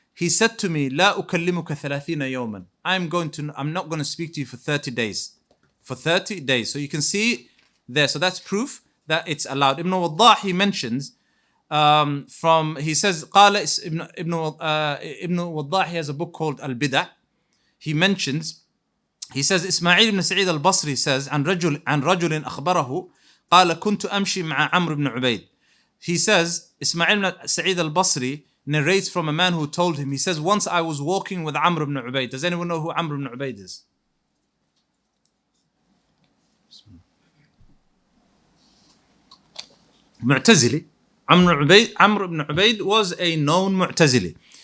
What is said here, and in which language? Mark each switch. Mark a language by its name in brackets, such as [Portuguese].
[English] He said to me, [Arabic] لا أكلمك 30 يوما. [English] I'm not going to speak to you for 30 days. For 30 days. So you can see there. So that's proof that it's allowed. Ibn Waddah, he mentions, he says, قال Ibn Waddah, he has a book called Al-Bid'ah. He mentions, he says, [Arabic] Ismail ibn Sa'id al-Basri [English] says, [Arabic] عن رجل أخبره قال كنت أمشي مع عمرو بن عبيد. [English] He says, Ismail ibn Sa'id al-Basri narrates from a man who told him, he says, once I was walking with Amr ibn Ubayd. Does anyone know who Amr ibn Ubayd is? Mu'tazili. Amr ibn Ubayd was a known Mu'tazili.